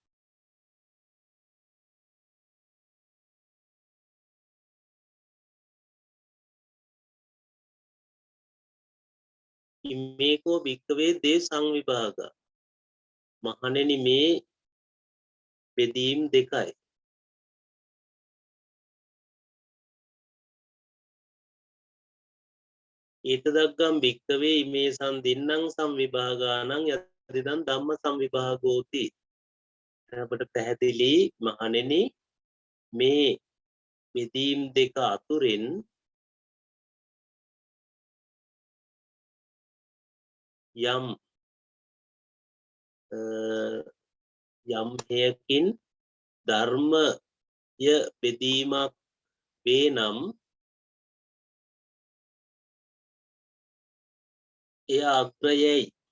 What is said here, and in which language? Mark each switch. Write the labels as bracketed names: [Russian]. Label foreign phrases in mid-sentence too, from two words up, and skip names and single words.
[Pali] ඉමේකෝ භික්කවේ දේ සංවිභාග. [Sinhala] මහණෙනි මේ බෙදීම් දෙකයි. [Pali] ඒතදග්ගම් භික්කවේ ඉමේ සම්දින්නම් සංවිභාගානං යදිදන් ධම්ම සංවිභාගෝති. [Sinhala] අපට පැහැදිලි මහණෙනි මේ බෙදීම් දෙක අතුරින් යම් හේයකින් ධර්මය බෙදීමක් වේ නම් එය අග්‍රයයි.